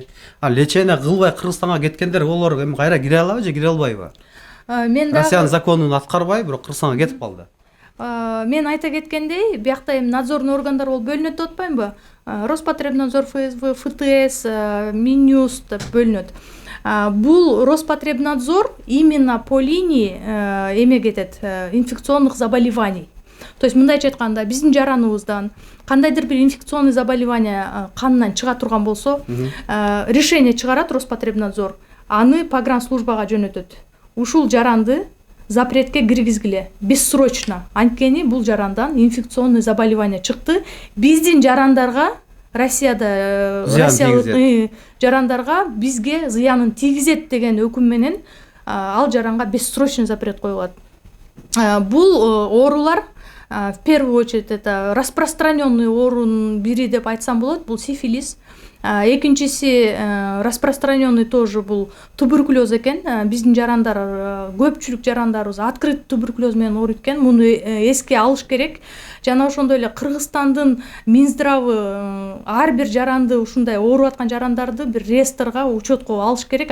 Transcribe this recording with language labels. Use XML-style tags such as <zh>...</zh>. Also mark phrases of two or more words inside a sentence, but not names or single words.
<ky>Лечение кылбай Кыргызстанга кеткендер олар эми кайра кире алабы же кире албайбы? Мен Россиянын законун аткарбай, бирок Кыргызстанга кетип калды. Мен айта кеткендей, биякта эми надзорный органдар болуп бөлүнөт деп атпаймынбы? Роспотребнадзор, ФСБ, ФТС, Минюст деп бөлүнөт. Бул Роспотребнадзор</ky> <ru>именно по линии</ru> <ky>эме кетет,</ky> <ru>инфекционных заболеваний. То есть</ru> <ky>мындайча айтканда, биздин жараныбыздан кандайдыр бир</ky> <ru>инфекционный заболевание</ru> <ky>канынан чыга турган болсо, решение чыгарат Роспотребнадзор, аны погранслужбага жөнөтөт. Ушул жаранды запретке киргизгиле бессрочно. Анткени бул жарандан</ky> <ru>инфекционный заболевание</ru> <ky>чыкты. Биздин жарандарга Россияда жарандарга бизге зыянын тийгизет деген өкүм менен ал жаранга</ky> <ru>бессрочный запрет</ru> <ky>коюлат. Бул оорулар</ky> <ru>в первую очередь это распространенный</ru> <ky>оорунун бири деп айтсам болот, бул сифилис. Экинчиси</ky> <ru>распространенный тоже</ru> <ky>бул туберкулез экен. Биздин жарандар, көпчүлүк жарандарыбыз</ky> <ru>открыт туберкулез</ru> <ky>менен ооруйт экен. Муну эске алыш керек. Жана ошондой эле Кыргызстандын Минздравы ар бир жаранды, ушундай ооруп аткан жарандарды бир реестрге, учетко алыш керек.</ky>